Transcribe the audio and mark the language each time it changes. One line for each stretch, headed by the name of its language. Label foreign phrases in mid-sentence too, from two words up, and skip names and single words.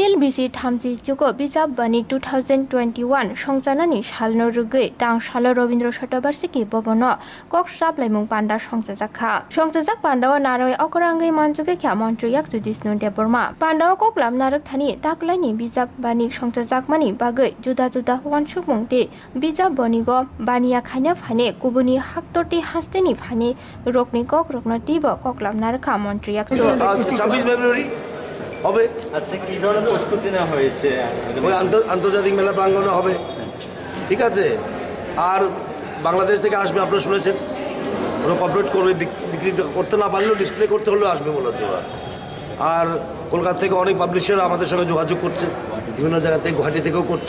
Kok Borok: KBC Thamji Jugo Bijab Banik 2021 Songjanani Shalno Rugai Dang Shalo Robindra Shatabarsiki Bobono Kok Shrap Laimung Panda Songjakha Songjak Pandawa Naroi Okorangai Manjuge Kya Montreyak Judisnu Deborma Pandawa Kok Lam Narak Thani Taklani Bijab Banik Songjak Mani Bagai Juda Juda Wansuk Mungte Bijab Bonigo Bania Khanya Phane Kubuni Haktorti Hasteni Phane Rokni Kok Roknati Bo Kok Lam Naraka Montreyak
Bangla: 26 ফেব্রুয়ারি হবে। আচ্ছা কি ধরনের প্রস্তুতি নেওয়া হয়েছে? ওই আন্তর্জাতিক মেলা প্রাঙ্গণে হবে, ঠিক আছে। আর বাংলাদেশ থেকে আসবে, আপনারা শুনেছেন, ওরা কর্পোরেট করবে, বিক্রি করতে না পারলেও ডিসপ্লে করতে হলেও আসবে বলেছে ওরা। আর কলকাতা থেকে অনেক পাবলিশার আমাদের সঙ্গে যোগাযোগ করছে, বিভিন্ন জায়গা থেকে, গুয়াহাটি থেকেও করছে।